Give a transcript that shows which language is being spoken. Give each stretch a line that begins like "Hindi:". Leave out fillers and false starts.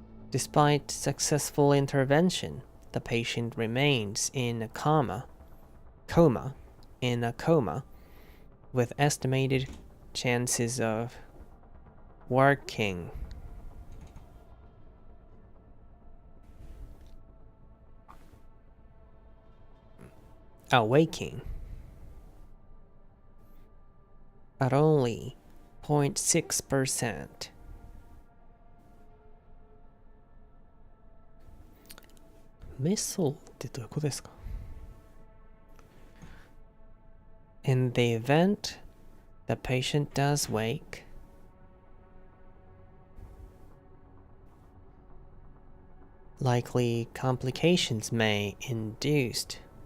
English: Despite successful intervention, the patient remains in a coma with estimated chances of waking at only 0.6%.
Japanese: メソってどういうことですか?
English: In the event the patient does wake, likely complications may induced.